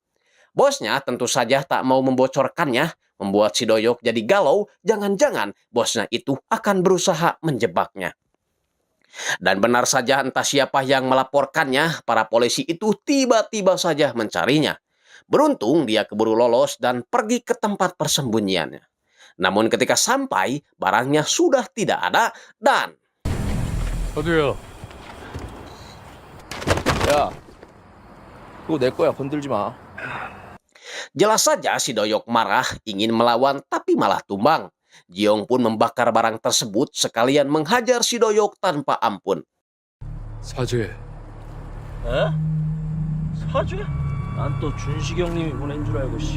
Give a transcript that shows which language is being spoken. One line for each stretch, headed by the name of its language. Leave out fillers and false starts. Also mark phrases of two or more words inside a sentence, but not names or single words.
Indonesian: Bosnya tentu saja tak mau membocorkannya, membuat si Doyok jadi galau, jangan-jangan bosnya itu akan berusaha menjebaknya. Dan benar saja entah siapa yang melaporkannya, para polisi itu tiba-tiba saja mencarinya. Beruntung dia keburu lolos dan pergi ke tempat persembunyiannya. Namun ketika sampai, barangnya sudah tidak ada dan...
Korean: 어디야? 야, 그거 내 거야. 건들지 마.
Indonesian: Jelas saja si Doyok marah, ingin melawan tapi malah tumbang. Jiong pun membakar barang tersebut sekalian menghajar si Doyok tanpa ampun.
Korean: 사죄. 에? 사죄? 난 또 준식이 형님이 보낸 줄 알고 씨.